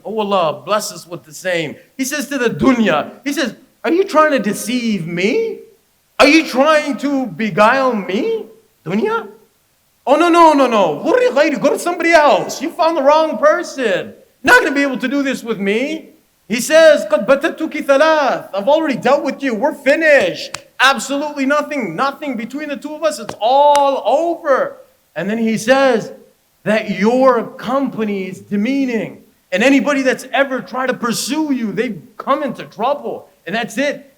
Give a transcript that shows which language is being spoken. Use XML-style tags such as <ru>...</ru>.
<en>Oh Allah, bless us with the same. He says to the dunya, he says, are you trying to deceive me? Are you trying to beguile me, dunya? Oh, no. Go to somebody else. You found the wrong person. You're not going to be able to do this with me. He says,</en> <ar>قَدْ بَتَتُكِ ثَلَاث.</ar> <en>I've already dealt with you. We're finished. Absolutely nothing between the two of us. It's all over. And then he says that your company is demeaning. And anybody that's ever tried to pursue you, they've come into trouble. And that's it.</en>